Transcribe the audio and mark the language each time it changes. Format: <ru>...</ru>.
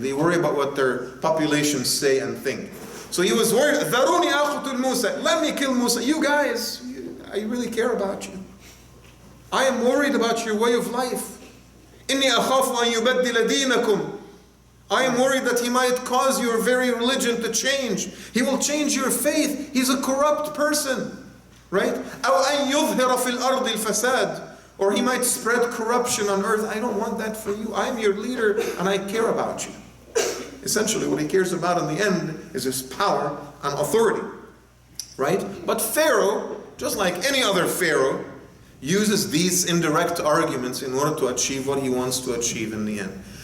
<en>They worry about what their populations say and think. So he was worried,</en> <ar>"Dharuni aqtul Musa."</ar> <en>Let me kill Musa. You guys, I really care about you. I am worried about your way of life.</en> <ar>"Inni akhafu an yubaddila dinakum."</ar> <en>I am worried that he might cause your very religion to change. He will change your faith. He's a corrupt person. Right?</en> <ar>أو أن يظهر في الأرض الفساد.</ar> <en>Or he might spread corruption on earth. I don't want that for you. I'm your leader and I care about you. Essentially, what he cares about in the end is his power and authority. Right? But Pharaoh, just like any other Pharaoh, uses these indirect arguments in order to achieve what he wants to achieve in the end.</en>